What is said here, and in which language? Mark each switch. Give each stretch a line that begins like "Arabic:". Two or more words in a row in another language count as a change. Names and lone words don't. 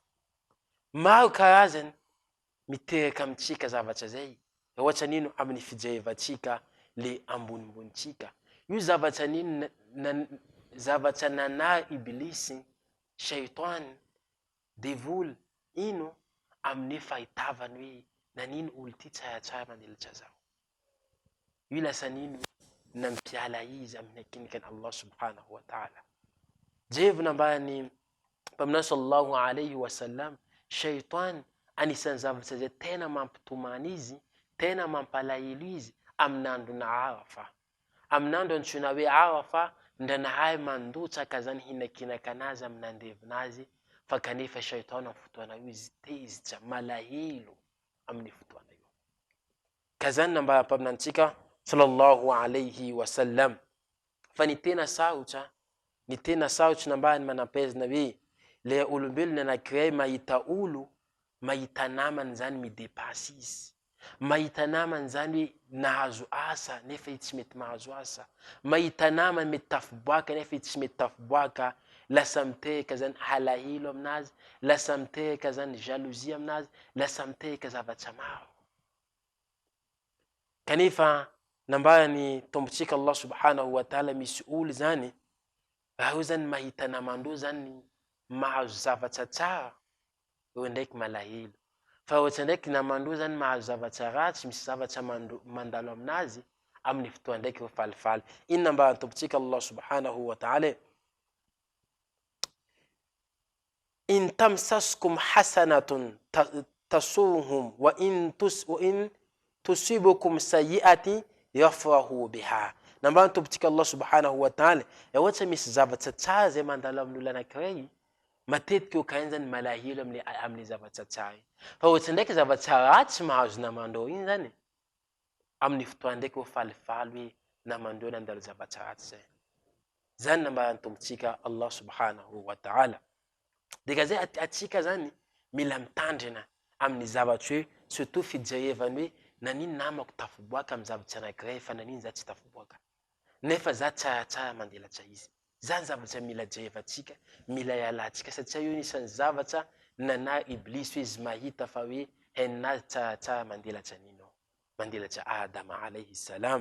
Malagasy: maro karazany miteraka amitsika zavatra zay ohatra nino amin'ny fijerevatsika le ambonimbonitsika io zavatra nino zavatra nana iblisi shaitan devoly ino amin'ny fahitavany hoe nanino olo ty tsaratsara manelatra zao io lasa nino nampiala izy amin'ny akinikan
Arabic: الله سبحانه وتعالى
Malagasy: jevo nambany mpaminany
Arabic: صلى الله عليه وسلم
Malagasy: shaitan anisan'ny zavatra zay tena mampitomany izy tena mampalahelo izy amin'andro na Arafa amin'andro antsoina hoe Arafa ndranahay mandotsaka zany hinakinaka anazy amin'andevinazy fa kanefa shaitan amin'ny fotoana io izy tezitra malahelo amin'ny fotoana io ka zany namba mpaminantsika
Arabic: صلى الله عليه وسلم
Malagasy: fa ny tena sarotra nambany manampezina hoe le olombelona anankiray mahita olo mahita namany zany midepasy izy, mahita namany zany hoe nahazo asa nefa tsy mety mahazo asa, mahita namany mety tafiboaka nefa tsy mety tafiboaka, lasa mitehaka zany halahilo aminazy, lasa mitehaka zany jalousie aminazy, lasa mitehaka zavatra maro. Kanefa nambarany tombotsika
Arabic: الله سبحانه وتعالى
Malagasy: misy olo zany raha io zany mahita namandreo zany mahazo zavatra tsara, eo ndraiky malahelo. Fa ohatra ndraiky namandreo zany mahazo zavatra ratsy, misy zavatra mandalo aminazy, amin'ny fotoa ndraiky eo falifaly. Ino nambarany tombotsika
Arabic: الله سبحانه وتعالى، إن تمسسكم حسنة تسؤهم وإن تصبكم سيئة يفرحوا بها.
Malagasy: Nambarany tombotsika
Arabic: الله سبحانه وتعالى,
Malagasy: ohatra misy zavatra tsara zay mandalo amin'olo anankiray, matetika io kainy zany malahelo amin'ny zavatra tsara. Fa ohatra ndraiky zavatra ratsy mahazo namandreo iny zany, amin'ny fotoa ndraiky eo falifaly hoe namandreo nandalo zavatra ratsy zay. Zany nambarany tombotsika
Arabic: الله سبحانه وتعالى.
Malagasy: Dika zay atsika zany mila mitandrina amin'ny zavatra hoe surtout fijerevany hoe nanino namako tafiboaka amin'ny zavatra anankiray fa nanino za tsy tafiboaka, nefa za tsaratsara mandelatra izy. Zany zavatra mila jerevantsika, mila ialantsika satria io nisan'ny zavatra nana iblis hoe izy mahita fa hoe hainazy tsaratsara mandelatra nino, mandelatra Adama
Arabic: عليه السلام.